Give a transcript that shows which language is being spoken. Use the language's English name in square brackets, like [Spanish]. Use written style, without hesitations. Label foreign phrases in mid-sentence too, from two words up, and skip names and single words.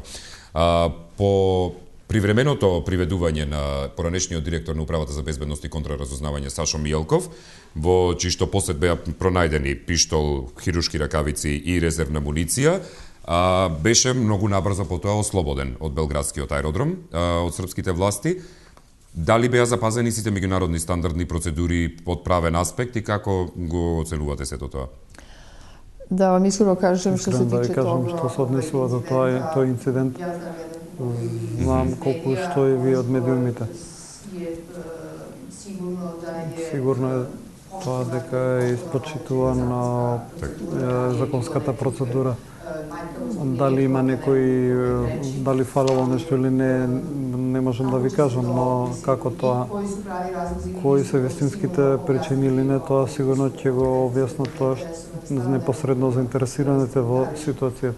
[Macedonian] По привременото приведување на поранешниот директор на Управата за безбедност и контраразузнавање Сашо Мијелков, во чии што посет беа пронајдени пиштол, хируршки ракавици и резервна муниција, беше многу набрзо потоа ослободен од белградскиот аеродром, од српските власти. Дали беа запазени сите меѓународни стандардни процедури од правен аспект и како го оценувате сето тоа? [Serbian] Da vam iskreno kažem što se tiče toga... Što se odnesува [Macedonian] do тој инцидент, знам колку што е ви од медиумите. Сигурно е тоа дека е испочитувана законската процедура. Дали има некој, дали фалало нешто или не можам да ви кажам, но како тоа, кои се вистинските причини или не, тоа сигурно ќе го објаснат тоа непосредно заинтересираните во ситуацијата.